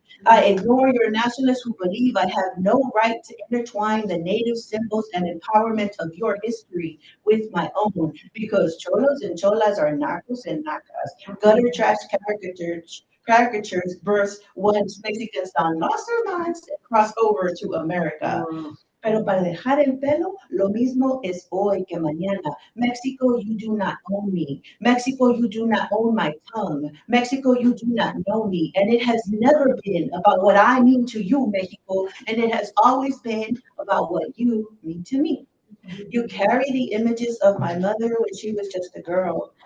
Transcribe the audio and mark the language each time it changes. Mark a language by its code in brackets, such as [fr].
[en] I ignore your nationalists who believe I have no right to intertwine the native symbols and empowerment of your history with my own, because cholos and cholas are narcos and nacas, gutter trash caricatures birth once Mexicans down lost their minds and cross over to America. [es] Pero para dejar el pelo, lo mismo es hoy que mañana. [en] Mexico, you do not own me. Mexico, you do not own my tongue. Mexico, you do not know me. And it has never been about what I mean to you, Mexico, and it has always been about what you mean to me. You carry the images of my mother when she was just a girl.